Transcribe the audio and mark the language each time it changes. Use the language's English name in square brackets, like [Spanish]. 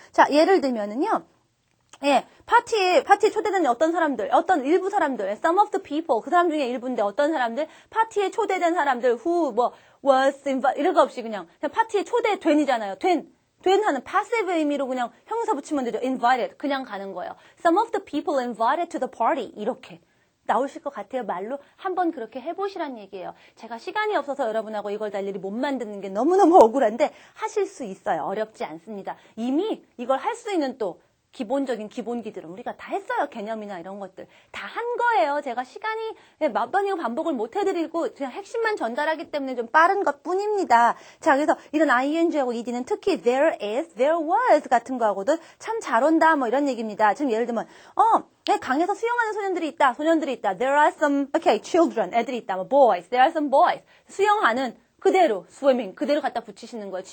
[Korean] 자, 예를 들면은요. 파티에 초대된 어떤 사람들, 어떤 일부 사람들, [English] some of the people, [Korean] 그 사람 중에 일부인데 어떤 사람들, 파티에 초대된 사람들, [English] who, was invited, [Korean] 이런 거 없이 그냥 파티에 초대된이잖아요. 된 하는 passive 의미로 그냥 형용사 붙이면 되죠. invited, 그냥 가는 거예요. [English] Some of the people invited to the party, [Korean] 이렇게. 나오실 것 같아요. 말로 한번 그렇게 해보시란 얘기예요. 제가 시간이 없어서 여러분하고 이걸 다 일일이 못 만드는 게 너무너무 억울한데 하실 수 있어요. 어렵지 않습니다. 이미 이걸 할 수 있는 또 기본적인 기본기들은 우리가 다 했어요. 개념이나 이런 것들. 다 한 거예요. 제가 시간이 몇 번이고 반복을 못 해드리고 그냥 핵심만 전달하기 때문에 좀 빠른 것 뿐입니다. 자, 그래서 이런 ing하고 ed는 특히 [English] there is, there was [Korean] 같은 거하고도 참 잘 온다 뭐 이런 얘기입니다. 지금 예를 들면 강에서 수영하는 소년들이 있다. [English] There are some, children, [Korean] 애들이 있다. [English] boys, there are some boys. [Korean] 수영하는 그대로, swimming, 그대로 갖다 붙이시는 거예요.